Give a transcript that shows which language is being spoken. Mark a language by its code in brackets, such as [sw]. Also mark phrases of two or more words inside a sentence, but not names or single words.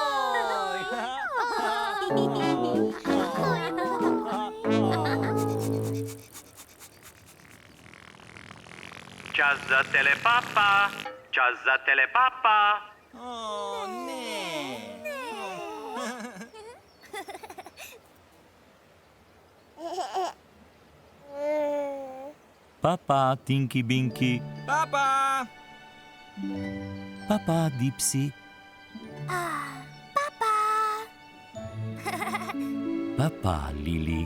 [sl] Čas za telepapa, čas za telepapa. O, ne. Papa, Tinky Binky. Papa. Papa, Dipsy. Papa, Lili.